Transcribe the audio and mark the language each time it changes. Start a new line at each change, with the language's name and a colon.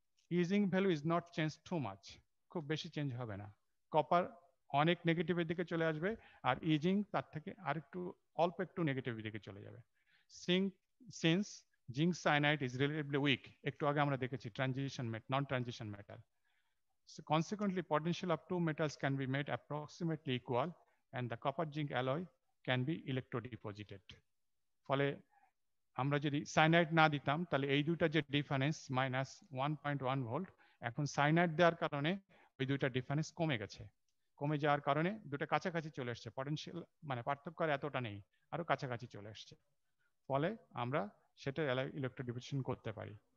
English: Easing value is not change too much, খুব বেশি change হবে না।
Bangla: কপার অনেক নেগেটিভের দিকে চলে আসবে, আর ইজিং তার থেকে আরেকটু অল্প একটু নেগেটিভের দিকে চলে যাবে। Since zinc cyanide is relatively week, একটু আগে আমরা দেখেছি transition non transition metal.
English: So consequently, potential of two metals can be made approximately equal, and the copper zinc alloy can be electrodeposited.
Bangla: ফলে আমরা যদি সায়ানাইড না দিতাম তাহলে এই দুটা যে ডিফারেন্স -1.1 ভোল্ট, এখন সাইনাইড দেওয়ার কারণে ওই দুইটা ডিফারেন্স কমে গেছে, কমে যাওয়ার কারণে দুটো কাছাকাছি চলে আসছে, পটেনশিয়াল মানে পার্থক্য আর এতটা নেই, আরো কাছাকাছি চলে আসছে, ফলে আমরা সেটা ইলেকট্রোডিপোজিশন করতে পারি।